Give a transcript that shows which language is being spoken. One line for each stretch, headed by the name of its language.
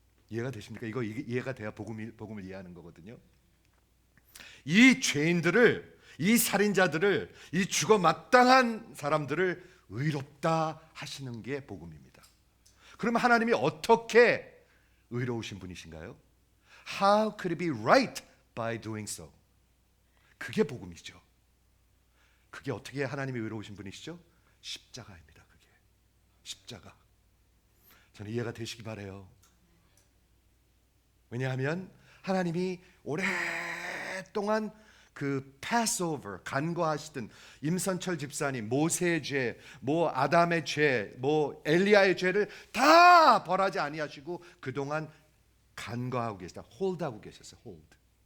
Korean: 이해가 되십니까? 이거 이해가 돼야 복음을 이해하는 거거든요. 이 죄인들을, 이 살인자들을, 이 죽어 마땅한 사람들을 의롭다 하시는 게 복음입니다. 그러면 하나님이 어떻게 의로우신 분이신가요?
English: How could it be right by doing so?
Korean: 그게 복음이죠. 그게 어떻게 하나님이 의로우신 분이시죠? 십자가입니다. 그게 십자가. 저는 이해가 되시기 바라요. 왜냐하면 하나님이 오랫동안 그 패스오버 간과하시던 임선철 집사님 모세의 죄, 뭐 아담의 죄, 뭐 엘리야의 죄를 다 벌하지 아니하시고 그동안 간과하고 계시다. 홀드하고 계셨어요. 홀드.